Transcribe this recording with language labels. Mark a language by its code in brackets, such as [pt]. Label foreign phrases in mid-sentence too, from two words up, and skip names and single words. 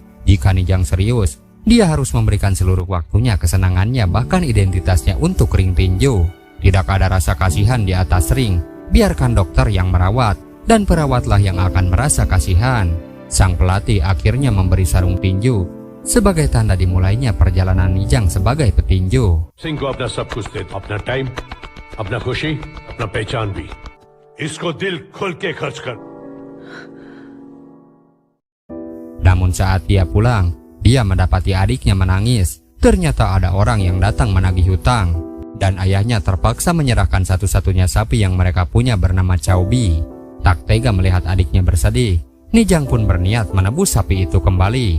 [id] Jika Nijang serius, dia harus memberikan seluruh waktunya, kesenangannya, bahkan identitasnya untuk ring tinju. Tidak ada rasa kasihan di atas ring. Biarkan dokter yang merawat, dan perawatlah yang akan merasa kasihan. Sang pelatih akhirnya memberi sarung tinju sebagai tanda dimulainya perjalanan Nijang sebagai petinju. [hi] सिंह को अपना सब कुछ दे, अपना टाइम, अपना खुशी, अपना पहचान भी. इसको दिल खोल के खर्च कर. [id] Namun saat dia pulang, dia mendapati adiknya menangis. Ternyata ada orang yang datang menagih hutang, dan ayahnya terpaksa menyerahkan satu-satunya sapi yang mereka punya bernama Chaubi. Tak tega melihat adiknya bersedih, Nijang pun berniat menebus sapi itu kembali.